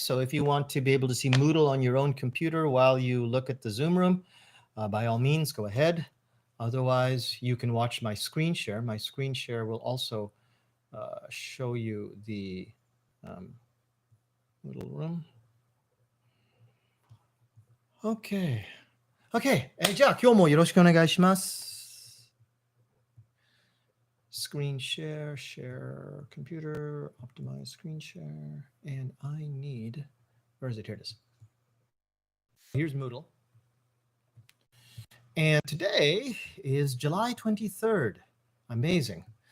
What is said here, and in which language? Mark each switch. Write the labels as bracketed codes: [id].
[en] So if you want to be able to see Moodle on your own computer while you look at the Zoom room, by all means, go ahead. Otherwise, you can watch my screen share. My screen share will also show you the Moodle room. Okay. Okay. [ja] じゃあ、今日もよろしくお願いします。 [en] Screen share, share computer, optimize screen share, and I need, where is it? Here it is. Here's Moodle. And today is July 23rd. Amazing.